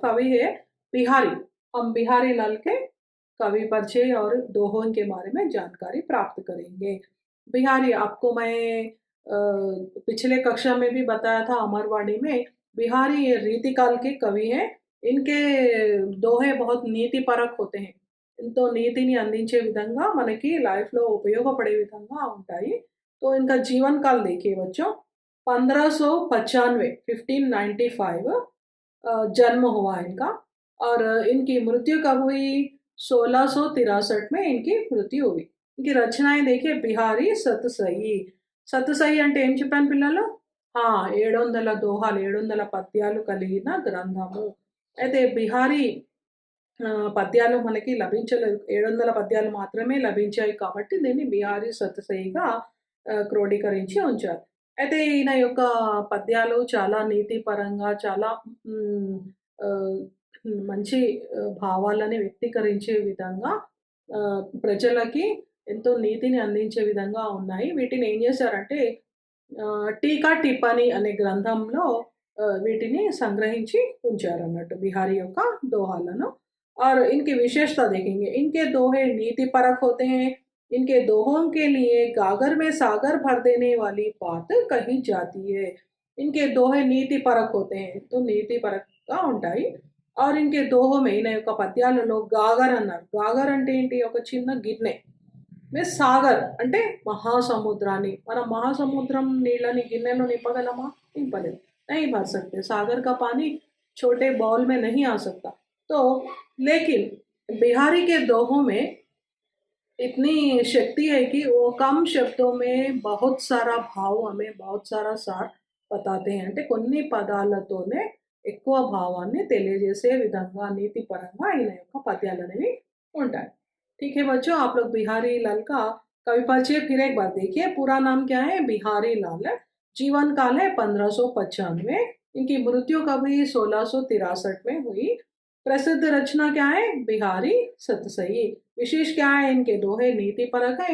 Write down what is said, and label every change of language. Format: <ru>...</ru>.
<hi>कवि है बिहारी। हम बिहारी लाल के कवि परिचय और दोहों के बारे में जानकारी प्राप्त करेंगे। बिहारी आपको मैं पिछले कक्षा में भी बताया था अमरवाड़ी में। बिहारी ये रीतिकाल के कवि हैं। इनके दोहे बहुत నీతిపరక్ होते हैं।</hi> <te>ఎంతో నీతిని అందించే విధంగా మనకి లైఫ్‌లో ఉపయోగపడే విధంగా ఉంటాయి।</te> <hi>तो इनका जीवन काल देखिए बच्चों, 1595 1595 जन्म हुआ इनका और इनकी मृत्यु कब हुई? 1663 में इनकी मृत्यु हुई। इनकी रचनाएँ देखिए, बिहारी सतसई।</hi> <te>సతసయి అంటే ఏం చెప్పాను పిల్లలు? 700 దోహాలు, 700 పద్యాలు కలిగిన గ్రంథము. అయితే బిహారీ పద్యాలు మనకి లభించలేదు. 700 పద్యాలు మాత్రమే లభించాయి కాబట్టి దీన్ని బిహారీ సతసయిగా క్రోడీకరించి ఉంచారు. అయితే ఈయన యొక్క పద్యాలు చాలా నీతిపరంగా చాలా హ్మ్, ఆహ్, మంచి భావాలని వ్యక్తీకరించే విధంగా ప్రజలకి ఎంతో నీతిని అందించే విధంగా ఉన్నాయి. వీటిని ఏం చేశారంటే టీకా టిప్పణి అనే గ్రంథంలో వీటిని సంగ్రహించి ఉంచారన్నట్టు బిహారీ యొక్క दोहाలను।</te> <hi>और इनकी विशेषता देखेंगे, इनके दोहे नीति परक होते हैं। इनके दोहों के लिए गागर में सागर भर देने वाली बात कही जाती है। इनके दोहे नीति परक होते हैं, तो नीति</hi> <te>పరక్‌గా ఉంటాయి।</te> <hi>और इनके दोहो में</hi> <te>ఈయన యొక్క పద్యాలలో గాగర్ అన్నారు. గాగర్ అంటే ఏంటి? ఒక చిన్న గిన్నె. में సాగర్ అంటే మహాసముద్రాన్ని, మనం మహాసముద్రం నీళ్ళని గిన్నెలో నింపగలమా? నింపలేం,</te> <hi>नहीं भर सकते। सागर का पानी छोटे बाउल में नहीं आ सकता। तो लेकिन बिहारी के दोहों में इतनी शक्ति है कि वो कम शब्दों में बहुत सारा भाव हमें बहुत सारा సార్ बताते हैं।</hi> <te>అంటే కొన్ని పదాలతోనే ఎక్కువ భావాన్ని తెలియజేసే విధంగా నీతిపరంగా ఈయన యొక్క పద్యాలనేవి ఉంటాయి।</te> <hi>ठीक है बच्चों, आप लोग बिहारी लाल का कवि परिचय फिर एक बार देखिए। पूरा नाम क्या है? बिहारी लाल। जीवन काल है 1595। इनकी मृत्यु कब हुई? 1663 में हुई। प्रसिद्ध रचना क्या है? बिहारी सतसई। विशेष क्या है? इनके दोहे नीति परक है।</hi>